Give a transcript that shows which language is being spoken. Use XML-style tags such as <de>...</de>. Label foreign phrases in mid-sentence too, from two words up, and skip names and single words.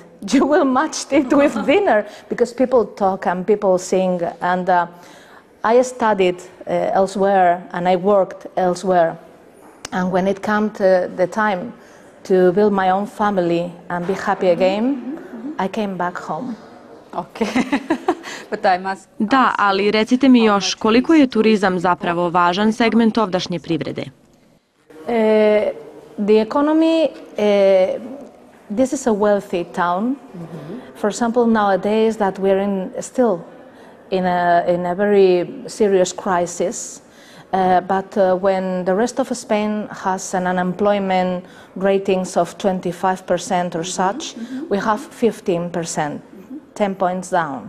<en>You will match it with dinner, because people talk and people sing. And I studied elsewhere and I worked elsewhere. And when it came to the time to build my own family and be happy again, I came back home. Okay.</en> <hr>Da, ali recite mi još, koliko je turizam zapravo važan segment ovdašnje privrede?</hr> <en>The economy, this is a wealthy town. For example, nowadays that we're still in a very serious crisis, but when the rest of Spain has an unemployment ratings of 25% or such, we have 15%, 10 points down.</en>